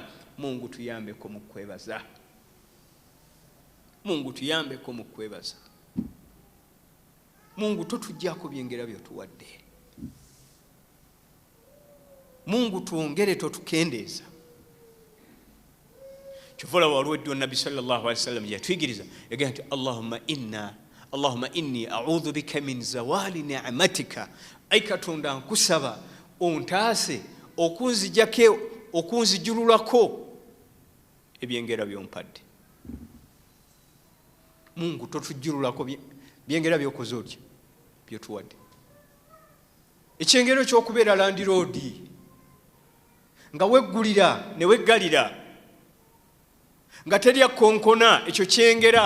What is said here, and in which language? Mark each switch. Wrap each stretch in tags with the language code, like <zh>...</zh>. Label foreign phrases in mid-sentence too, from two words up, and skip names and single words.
<lg>Mungu tuyambeko mu kwebaza, Mungu tuyambeko mu kwebaza. Mungu totuggyako byengera byotuwadde, Mungu tuongere totukendeeza. Kyova waliwo eddiwa Nabbi</lg> <ar>صلى الله عليه وسلم</ar> <lg>yatuyigiriza yagamba nti</lg> <ar>اللهم إني أعوذ بك من زوال نعمتك,</ar> <lg>ayi Katonda nkusaba ontaase okunzijjako okunzijululako ebyengera byompadde. Mungu totujululako byengera byokoze otya byotuwadde. Ekyengero ky'okubeera landiroodi nga weggulira ne weggalira nga terya konkona ekyo kyengera.</lg>